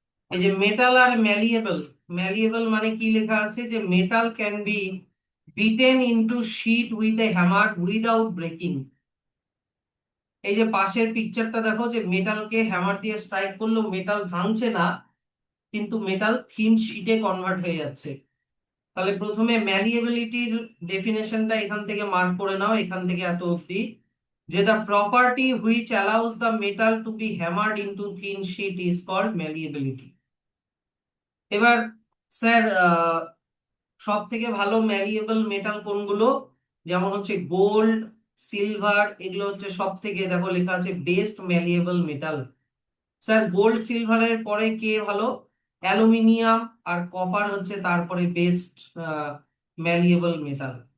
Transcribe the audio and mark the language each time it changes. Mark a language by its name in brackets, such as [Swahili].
[Bangla] এই যে মেটাল আর ম্যালিয়েবল, ম্যালিয়েবল মানে কি লেখা আছে, যে [English] Metal can be beaten into sheet with a hammer without breaking. [Bangla] এই যে পাশের পিকচারটা দেখো, যে মেটালকে হ্যামার দিয়ে স্ট্রাইক করলেও মেটাল ভাঙছে না, কিন্তু মেটাল থিন শিটে কনভার্ট হয়ে যাচ্ছে। তাহলে প্রথমে ম্যালিয়েবিলিটির ডেফিনেশনটা এখান থেকে মার্ক করে নাও, এখান থেকে এত অবধি, যে [English] the property which allows the metal to be hammered into thin sheet is called malleability। [Bangla] এবার স্যার, সব থেকে ভালো ম্যালিয়েবল মেটাল কোনগুলো? যেমন হচ্ছে গোল্ড, সিলভার, এগুলো হচ্ছে সব থেকে, দেখো লেখা আছে বেস্ট ম্যালিয়েবল মেটাল। স্যার গোল্ড সিলভারের পরে কে ভালো? অ্যালুমিনিয়াম আর কপার হচ্ছে তারপরে বেস্ট ম্যালিয়েবল মেটাল।